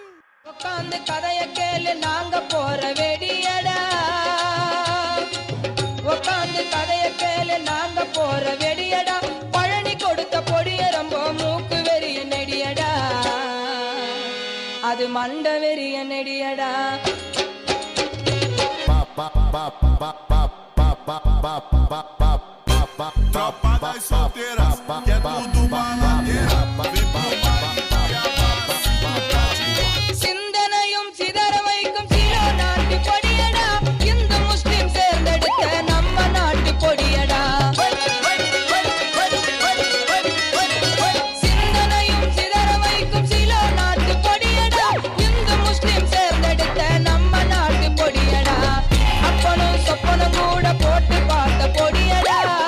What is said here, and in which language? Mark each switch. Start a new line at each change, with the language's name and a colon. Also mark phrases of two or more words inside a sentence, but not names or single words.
Tamil: உட்கார்ந்து கதைய கேளு நாங்க போற வெடியடா உட்கார்ந்து கதைய கேளு நாங்க போற வெடியடா பழனி கொடுத்த பொடிய ரொம்ப மூக்கு வெறிய நெடியடா அது மண்ட வெறிய நெடியடா
Portuguese: Tropa das solteiras, que é tudo baladeira. Vem pro baile
Tamil: சிந்தனையும் சிதற வைக்கும் சில நாட்டு பொடியடா இந்து முஸ்லிம் சேர்ந்தெடுத்த நம்ம நாட்டு பொடியடா சிந்தனையும் சிதற வைக்கும் சில நாட்டு பொடியடா இந்து முஸ்லிம் சேர்ந்தெடுத்த நம்ம நாட்டு பொடியடா அப்பனும் சொப்பனும் கூட போட்டு பார்த்த பொடியடா